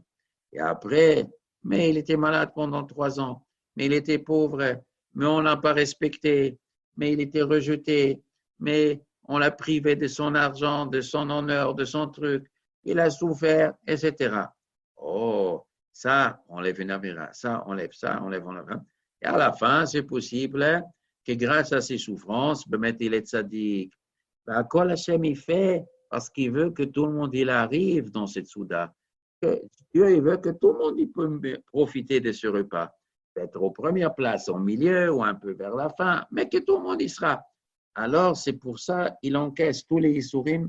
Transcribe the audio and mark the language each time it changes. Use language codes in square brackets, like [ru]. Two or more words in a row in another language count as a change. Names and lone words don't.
[fr] Et après, mais il était malade pendant 3 ans, mais il était pauvre, mais on l'a pas respecté, mais il était rejeté, mais on l'a privé de son argent, de son honneur, de son truc, il a souffert, etc. Oh, ça, enlève une avéra, ça, enlève, Et à la fin, c'est possible que grâce à ses souffrances, il est tzaddik. [he] כל השם, [fr] il fait parce qu'il veut que tout le monde il arrive dans cette souda. Dieu il veut que tout le monde il peut profiter de ce repas. Peut-être aux premières places, au milieu ou un peu vers la fin, mais que tout le monde y sera. Alors, c'est pour ça il encaisse tous les Isurim.